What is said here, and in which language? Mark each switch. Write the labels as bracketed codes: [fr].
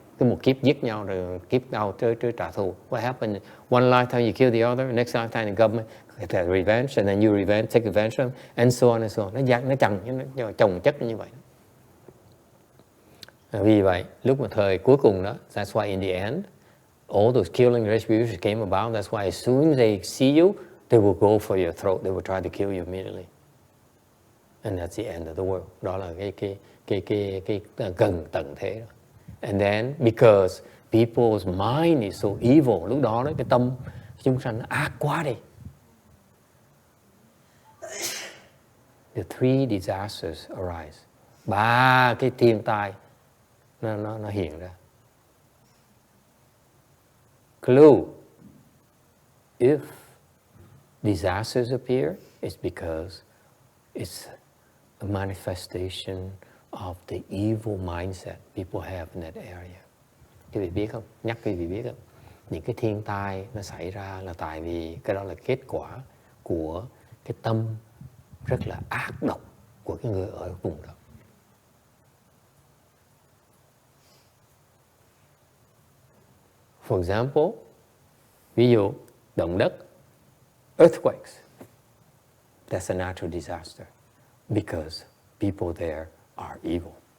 [vi] Cái một kiếp giết nhau rồi kiếp đau tới trả thù. [en] What happens? One lifetime you kill the other, next lifetime the government take revenge, and then you take revenge them, and so on and so on. [vi] Nó chồng chất như vậy. Vì vậy, lúc mà thời cuối cùng đó, [en] that's why in the end, all those killing retributions came about. That's why as soon as they see you, they will go for your throat. They will try to kill you immediately. And that's the end of the world. [vi] Đó là cái gần tận thế đó. [en] And then because people's mind is so evil, [vi] lúc đó cái tâm chúng sanh nó ác quá đi. [en] The three disasters arise. [vi] 3 cái thiên tai nó hiện ra. [en] Clue. If disasters appear, it's because it's a manifestation of the evil mindset people have in that area. [vi] Quý vị biết không? Nhắc quý vị biết không? Những cái thiên tai nó xảy ra là tại vì cái đó là kết quả của cái tâm rất là ác độc của cái người ở vùng đó. [en] For example, [vi] ví dụ động đất, earthquakes. [en] That's a natural disaster because people there are evil.